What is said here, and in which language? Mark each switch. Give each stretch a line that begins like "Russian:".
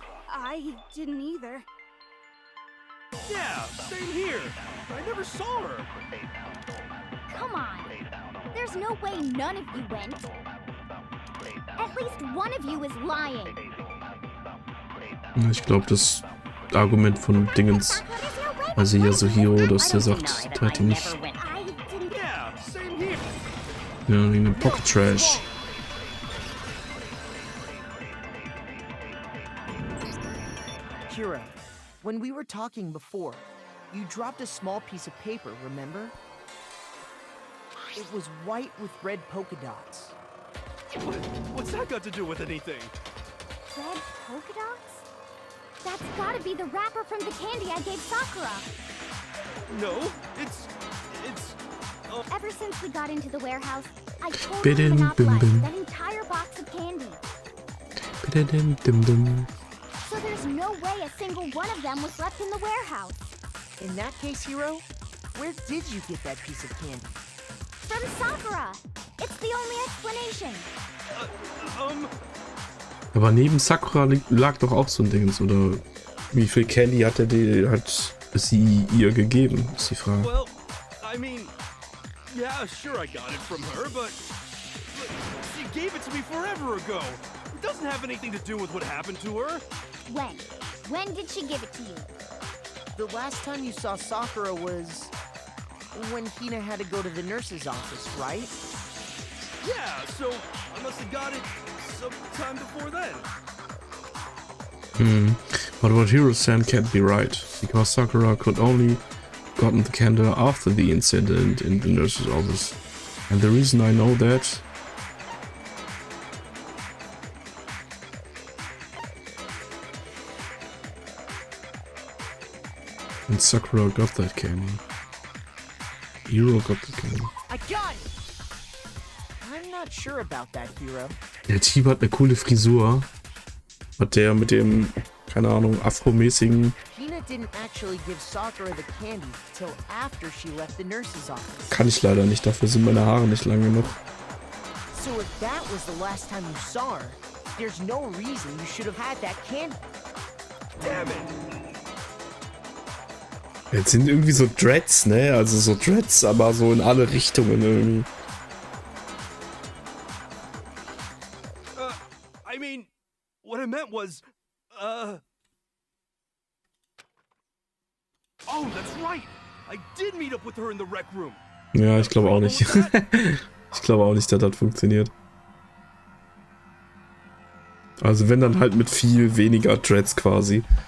English: I didn't either. Yeah, same here. I never saw her. Come on. There's no way none of you went. At least one of you is lying.
German: Ich glaube, das Argument von Dingens, also Yasuhiro, dass der sagt, der hat ihn nicht.
English: I didn't. Yeah, same here.
German: Ja, wegen dem Pocket Trash.
English: Kira, when we were talking before, you dropped a small piece of paper, remember? It was white with red polka dots. What's that got to do with anything? Red polka dots? That's gotta be the wrapper from the candy I gave Sakura. No, it's. Ever since we got into the warehouse, I totally Bidin, bim, monopolized bim. that entire box of candy. Bidin-dim-dim. So there's no way a single one of them was left in the warehouse. In that case, Hiro, where did you get that piece of candy? From Sakura. It's the only explanation.
German: Aber neben Sakura lag doch auch so ein Dingens, oder wie viel Candy hat sie ihr gegeben, ist die Frage.
English: Well, I mean, yeah, sure I got it from her, but she gave it to me forever ago. It doesn't have anything to do with what happened to her. When? When did she give it to you? The last time you saw Sakura was when Hina had to go to the nurse's office, right? Yeah, so I must have got it sometime before then. But what Hiro said can't be right, because Sakura could only gotten the candy after the incident in the nurse's office. And the reason I know that... And Sakura got that candy. Hiro got the candy. I got it! I'm not sure about that, Hiro.
German: Der Typ hat eine coole Frisur. Hat der mit dem, keine Ahnung, afromäßigen
English: Hina didn't actually give Sakura the candy till after she left the nurse's office.
German: Kann ich leider nicht, dafür sind meine Haare nicht lang genug.
English: So if that was the last time you saw her, there's no reason you should have had that candy. Damn it!
German: Jetzt sind irgendwie so Dreads, ne? Also so Dreads, aber so in alle Richtungen irgendwie.
English: I mean, what I meant was, Oh, that's right! I did meet up with her in the rec room.
German: Ja, ich glaube auch nicht. Ich glaube auch nicht, dass das funktioniert. Also wenn dann halt mit viel weniger Dreads quasi.